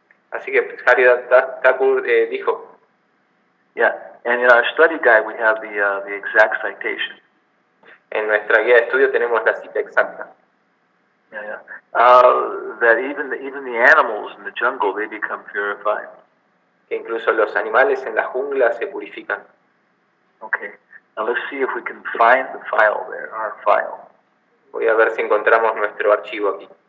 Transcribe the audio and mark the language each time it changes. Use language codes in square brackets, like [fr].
[es] Así que Haridas Thakur dijo. [en] Yeah, and in our study guide we have the exact citation. [es] En nuestra guía de estudio tenemos la cita exacta. Yeah. [en] That even the animals in the jungle, they become purified. [es] Que incluso los animales en la jungla se purifican. Okay. [en] Now let's see if we can find the file there, our file. [es] Voy a ver si encontramos nuestro archivo aquí.